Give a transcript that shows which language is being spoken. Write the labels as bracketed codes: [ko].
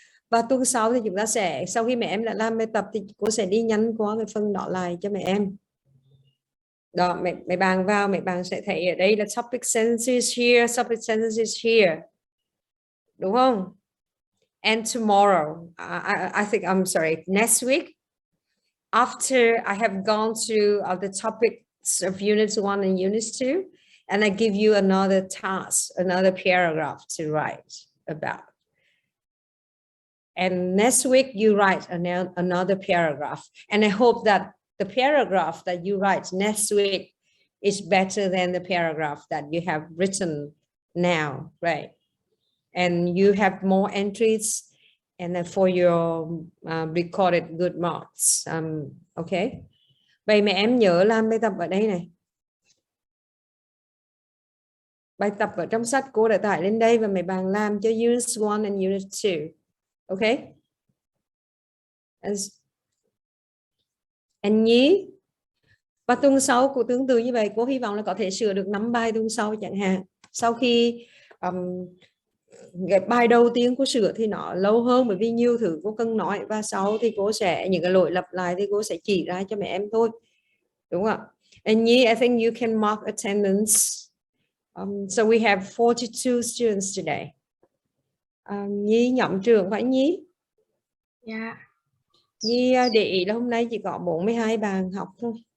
[vi] Và tuần sau thì chúng ta sẽ, sau khi mẹ em đã làm bài tập thì cô sẽ đi nhắn qua cái phần đó lại cho mẹ em. Đó, mẹ bạn vào, mẹ bạn sẽ thấy ở đây là [en] topic sentences here, topic sentences here. [vi] Đúng không? [en] And tomorrow, I think, I'm sorry, next week, after I have gone to the topics of Unit 1 and Unit 2, and I give you another task, another paragraph to write about. And next week you write another paragraph. And I hope that the paragraph that you write next week is better than the paragraph that you have written now, right? And you have more entries and for your recorded good marks. Okay. [vi] Vậy mẹ em nhớ làm bài tập ở đây này. Bài tập ở trong sách cô đã tải lên đây và mấy bạn làm cho [en] Unit 1 and Unit 2. Okay. And [vi] nhí. Và tuần sau cô tương tự như vậy, cô hy vọng là có thể sửa được 5 bài tuần sau chẳng hạn. Sau khi cái bài đầu tiên cô sửa thì nó lâu hơn bởi vì nhiều thứ cô cần nói, và sau thì cô sẽ những cái lỗi lặp lại thì cô sẽ chỉ ra cho mẹ em thôi. Đúng không ạ? [en] And Nhi, I think you can mark attendance. So we have 42 students today. [vi] Nhi nhóm trưởng phải Nhi? [en] Yeah. [vi] Nhi để ý là hôm nay chỉ có 42 bạn học thôi.